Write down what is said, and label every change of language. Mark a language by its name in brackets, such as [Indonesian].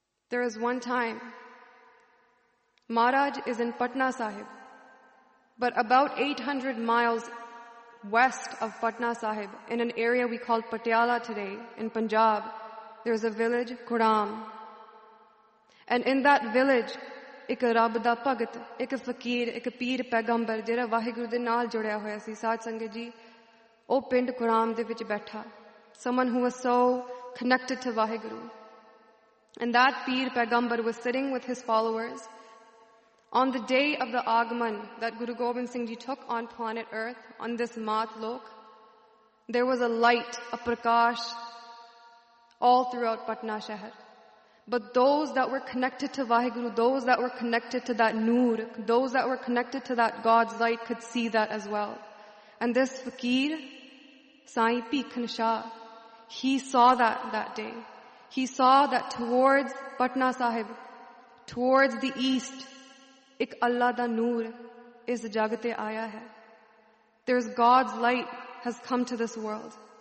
[English] There is one time, Maharaj is in Patna Sahib, but about 800 miles west of Patna Sahib, in an area we call Patiala today, in Punjab, there is a village, Kuram. And in that village, [Punjabi] ਇੱਕ ਰੱਬ ਦਾ ਭਗਤ ਇੱਕ ਫਕੀਰ ਇੱਕ ਪੀਰ ਪੈਗੰਬਰ ਜਿਹੜਾ ਵਾਹਿਗੁਰੂ ਦੇ ਨਾਲ ਜੁੜਿਆ ਹੋਇਆ ਸੀ ਸਾਧ ਸੰਗਤ ਜੀ ਉਹ ਪਿੰਡ ਕੁਰਾਮ ਦੇ ਵਿੱਚ ਬੈਠਾ [English] Someone who was so connected to Waheguru and that ਪੀਰ ਪੈਗੰਬਰ was sitting with his followers on the day of the ਆਗਮਨ that Guru Gobind Singh ji took on planet earth on this ਮਾਤ ਲੋਕ there was a light a ਪ੍ਰਕਾਸ਼ all throughout Patna ਸ਼ਹਿਰ But those that were connected to Vaheguru, those that were connected to that Noor, those that were connected to that God's light could see that as well. And this Fakir, Sai Pikhan Shah, he saw that day. He saw that towards Patna Sahib, towards the east, [Punjabi] Ik Allah da Noor is Jagate Aya hai. [English] There's God's light has come to this world.